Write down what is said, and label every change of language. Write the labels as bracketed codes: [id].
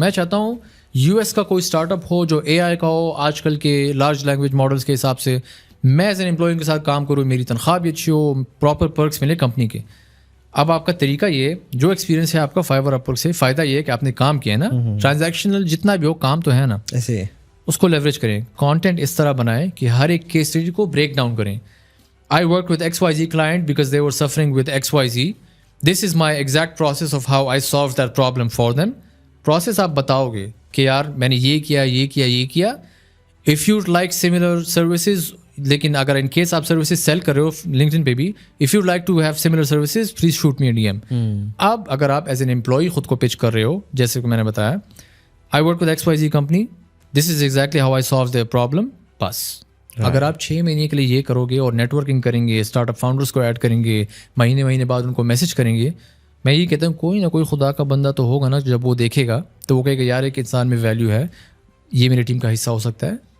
[ur] میں چاہتا ہوں US کا کوئی اسٹارٹ اپ ہو جو AI کا ہو, آج کل کے لارج لینگویج ماڈلس کے حساب سے میں ایز این امپلائی کے ساتھ کام کروں, میری تنخواہ بھی اچھی ہو, پراپر پرکس ملے کمپنی کے. اب آپ کا طریقہ یہ, جو ایکسپیرینس ہے آپ کا فائیور اپر سے, فائدہ یہ ہے کہ آپ نے کام کیا ہے نا, ٹرانزیکشنل جتنا بھی ہو کام تو ہے نا, ایسے اس کو لیوریج کریں. کانٹینٹ اس طرح بنائیں کہ ہر ایک کیس اسٹڈی کو بریک ڈاؤن کریں. [en] I worked with XYZ client because they were suffering with XYZ. This is my exact process of how I solved that problem for them. [ur] Process آپ بتاؤ گے کہ یار میں نے یہ کیا. [en] If you like similar services, [ur] لیکن اگر ان کیس آپ سروسز سیل کر رہے ہو لنکڈن پہ بھی, [en] if you'd like to have similar services, please shoot me a DM. [ur] اب اگر آپ ایز این امپلائی خود کو پچ کر رہے ہو, جیسے کہ میں نے بتایا, [en] I work with XYZ company, this is exactly how I solved their problem, [ur] بس. اگر آپ 6 مہینے کے لیے یہ کرو گے اور نیٹ ورکنگ کریں گے, اسٹارٹ اپ فاؤنڈرس کو ایڈ کریں گے, مہینے بعد ان کو میسج کریں گے, میں یہ کہتا ہوں کوئی نہ کوئی خدا کا بندہ تو ہوگا نا, جب وہ دیکھے گا تو وہ کہے گا یار ایک انسان میں ویلیو ہے, یہ میری ٹیم کا حصہ ہو سکتا ہے.